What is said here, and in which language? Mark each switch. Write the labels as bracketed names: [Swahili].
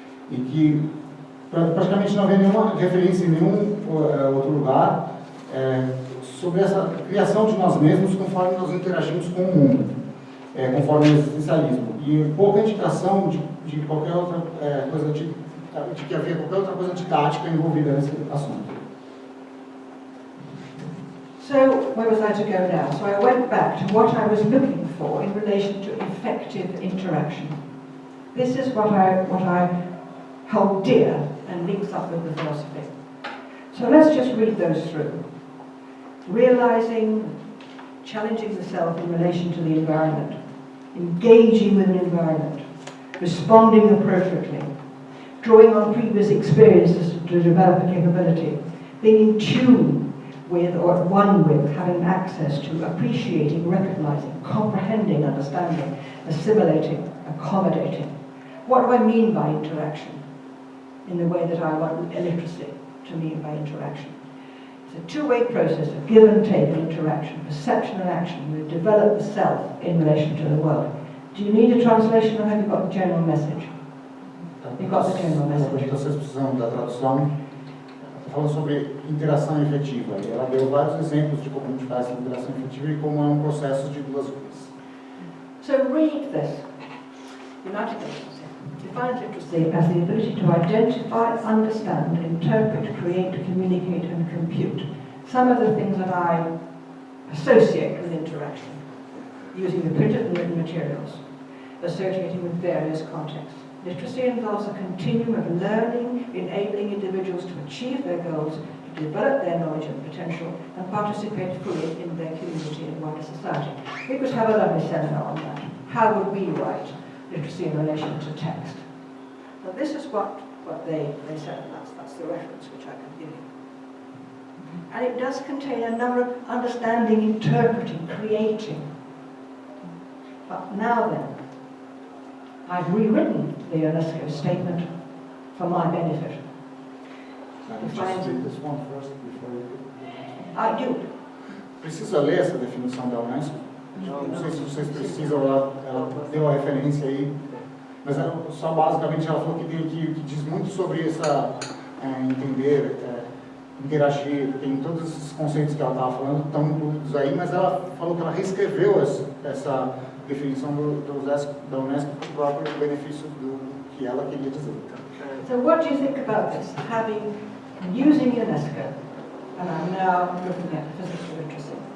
[Portuguese] E que praticamente não havia nenhuma referência em nenhum outro lugar sobre essa criação de nós mesmos conforme nós interagimos com o mundo, conforme o existencialismo. E pouca indicação de qualquer outra coisa, de que havia qualquer outra coisa didática envolvida nesse assunto. [English] So, where was I to go now? So I went back to what I was looking for in relation to effective interaction. This is what I hold dear and links up with the philosophy. So let's just read those through. Realizing, challenging the self in relation to the environment, engaging with an environment, responding appropriately, drawing on previous experiences to develop a capability, being in tune with or at one with, having access to, appreciating, recognizing, comprehending, understanding, assimilating, accommodating. What do I mean by interaction in the way that I want illiteracy to mean by interaction? It's a two-way process of give and take and interaction, perception and action. We develop the self in relation to the world. Do you need a translation or have you got the general message? You've got the general message. [Portuguese] Vocês precisam da tradução. Falando sobre interação efetiva. E ela deu vários exemplos de como a gente faz essa interação efetiva e como é um processo de duas vias. [English] So read this. United Nations defines literacy as the ability to identify, understand, interpret, create, communicate, and compute. Some of the things that I associate with interaction, using the printed and written materials, associating with various contexts. Literacy involves a continuum of learning, enabling individuals to achieve their goals, to develop their knowledge and potential, and participate fully in their community and wider society. We could have a lovely seminar on that. How would we write literacy in relation to text? So this is what they said, and that's the reference which I can give you. And it does contain a number of understanding, interpreting, creating. But now then, I've rewritten the UNESCO statement for my benefit. Just read this one first before you do. I do. [Portuguese] Precisa ler essa definição da UNESCO? Não sei se vocês precisam, ela deu a referência aí, mas só basicamente ela falou que diz muito sobre essa entender, interagir, tem todos esses conceitos que ela estava falando, estão incluídos aí, mas ela falou que ela reescreveu essa definição da UNESCO para o próprio benefício do que ela queria dizer. [English] So what do you think about this? Using UNESCO, and I'm now looking at physical literacy.